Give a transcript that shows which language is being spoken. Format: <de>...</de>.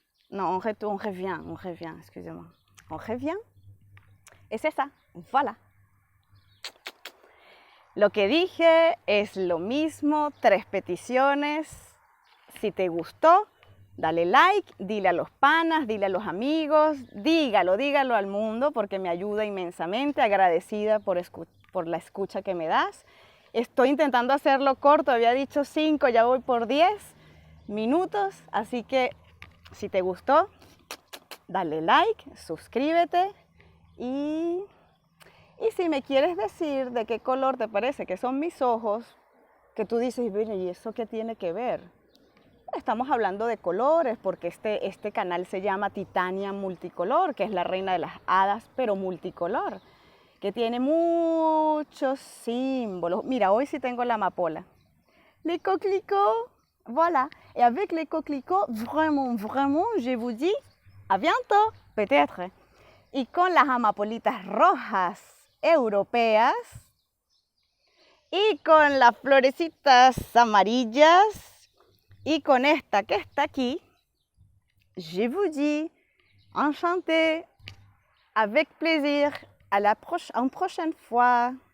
<fr>Non, on revient, excusez-moi. On revient. Et c'est ça, voilà.</fr> <es>Lo que dije es lo mismo, 3 peticiones. Si te gustó, dale like, dile a los panas, dile a los amigos, dígalo al mundo porque me ayuda inmensamente, agradecida por la escucha que me das. Estoy intentando hacerlo corto, había dicho 5, ya voy por 10 minutos, así que si te gustó, dale like, suscríbete y si me quieres decir de qué color te parece que son mis ojos, que tú dices, bueno, ¿y eso qué tiene que ver? Estamos hablando de colores porque este canal se llama Titania Multicolor, que es la reina de las hadas, pero multicolor, que tiene muchos símbolos. Mira, hoy sí tengo la amapola.</es> <fr>Les coquelicots, voilà. Et avec les coquelicots, vraiment, vraiment, je vous dis à bientôt, peut-être.</fr> <es>Y con las amapolitas rojas europeas y con las florecitas amarillas y con esta que está aquí,</es> <fr>je vous dis enchanté, avec plaisir, à la prochaine fois.</fr>